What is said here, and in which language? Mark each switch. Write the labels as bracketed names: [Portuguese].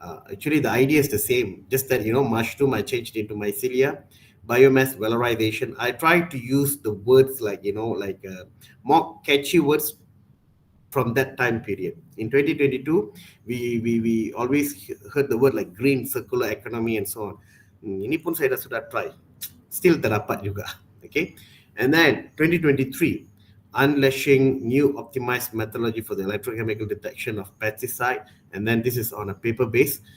[English] Actually, the idea is the same, just that, mushroom, I changed into mycelia. Biomass valorization, I tried to use the words like, more catchy words from that time period. In 2022, we always heard the word like green circular economy and so on. [Malay] Ini pun saya sudah try, still terdapat juga. [English] Okay, and then 2023, unleashing new optimized methodology for the electrochemical detection of pesticide, and then this is on a paper base.